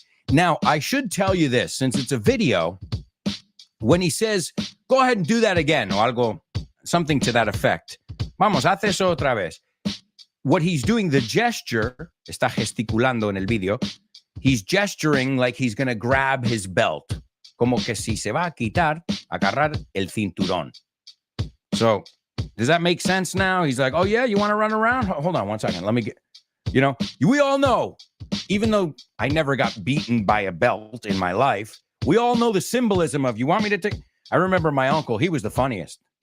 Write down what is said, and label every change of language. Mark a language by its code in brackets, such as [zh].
[en] Now, I should tell you this, since it's a video, when he says, go ahead and do that again, or algo, something to that effect. [es] Vamos, haz eso otra vez. [en] What he's doing, the gesture, [es] está gesticulando en el video, [en] he's gesturing like he's going to grab his belt. [es] Como que si se va a quitar, agarrar el cinturón. [en] So, does that make sense now? He's like, oh yeah, you want to run around? Hold on one second. Let me get, we all know, even though I never got beaten by a belt in my life, we all know the symbolism of, you want me to take, I remember my uncle, he was the funniest.